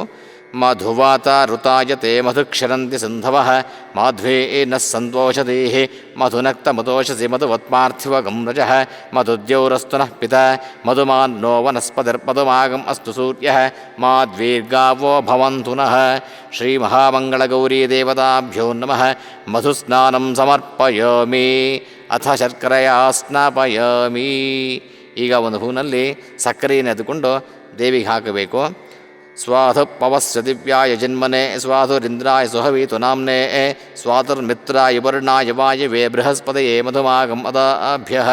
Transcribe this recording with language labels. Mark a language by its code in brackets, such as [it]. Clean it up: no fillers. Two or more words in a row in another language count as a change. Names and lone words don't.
[sa] ಮಧುವಾತ ಋತಾಯತೆ ಮಧುಕ್ಷರಂತಿ ಸಿಂಧವಃ ಮಾಧ್ವೇ ನ ಸಂತೋಷದೇಃ ಮಧುನಕ್ತ ಮಧೋಷಸಿ ಮಧುವತ್ಮಾರ್ಥಿವಗಂ ರಜಃ ಮಧುದ್ಯೌರಸ್ತು ನಃ ಪಿತ ಮಧುಮಾನ್ನೋ ವನಸ್ಪತಿರ್ಮಧುಮಾಗಂ ಅಸ್ತು ಸೂರ್ಯಃ ಮಾದ್ವೀರ್ಗಾವೋ ಭವಂತು ನಃ. ಶ್ರೀಮಹಾಮಂಗಳಗೌರೀ ದೇವತಾಭ್ಯೋ ನಮಃ. ಮಧುಸ್ನಾನಂ ಸಮರ್ಪಯಾಮಿ. ಅಥ ಶರ್ಕರೆಯ ಸ್ನಾಪಯಾಮಿ. [kn] ಈಗ ಒಂದು ಹೂವಿನಲ್ಲಿ ಸಕ್ಕರೆಯನ್ನು ಎದ್ದುಕೊಂಡು ದೇವಿಗೆ ಹಾಕಬೇಕು. [sa] ಸ್ವಾಧು ಪವಸ್ಯ ದಿವ್ಯಾಯ ಜನ್ಮನೆ ಸ್ವಾಧುರಿಂದ್ರಾಯ ಸುಹವೀತು ನಾಮ್ನೇ ಸ್ವಾತುರ್ಮಿತ್ರಾಯ ವರ್ಣಾಯ ವಾಯವೇ ಬೃಹಸ್ಪತಯೇ ಮಧುಮಾಗಂ ಅದಾಭ್ಯಃ.